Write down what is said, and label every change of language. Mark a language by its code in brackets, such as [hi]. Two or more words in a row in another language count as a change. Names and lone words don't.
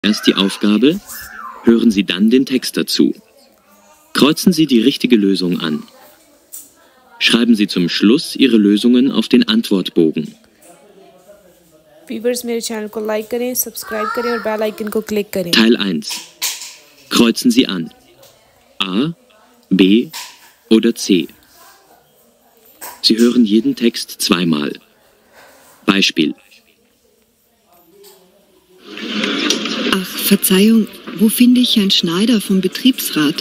[de] Erst die Aufgabe, hören Sie dann den Text dazu. Kreuzen Sie die richtige Lösung an. Schreiben Sie zum Schluss Ihre Lösungen auf den Antwortbogen. [hi] व्यूवर्स मेरे चैनल को लाइक करें, सब्सक्राइब करें और बेल आइकन को क्लिक करें। [de] Teil 1. Kreuzen Sie an. A, B oder C. Sie hören jeden Text zweimal. Beispiel. Ach, Verzeihung, wo finde ich Herrn Schneider vom Betriebsrat?